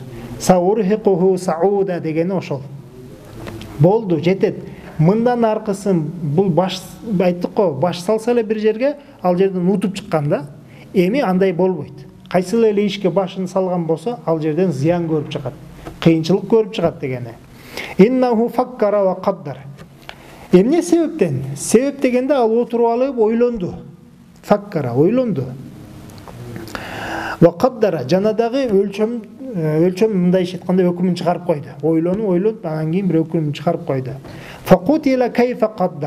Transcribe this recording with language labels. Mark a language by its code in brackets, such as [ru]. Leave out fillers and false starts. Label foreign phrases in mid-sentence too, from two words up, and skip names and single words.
[ar] سَأُرْهِقُهُ صَعُودًا [ky] дегени ошол. Болду, жетет. Мындан аркысын бул баш айттык го, баш салса эле бир жерге, ал жерден утуп чыккан да. Эми андай болбойт. Кайсыл эле ишке башын салган болсо, ал жерден зыян көрүп чыгат. Кыйынчылык көрүп чыгат дегени. [ar] إِنَّهُ فَكَّرَ وَقَدَّرَ. [ky] Эмне себептен? Себеп дегенде ал отуруп алып ойлонду. Факкара ойлонду. [ar] وَقَدَّرَ [ky] жана дагы өлчөм мындайча айтканда өкүмүн чыгарып койду. Ойлонуп, анан кийин бир өкүмүн чыгарып койду. [ar] فَقُتِلَ كَيْفَ قَدَّرَ.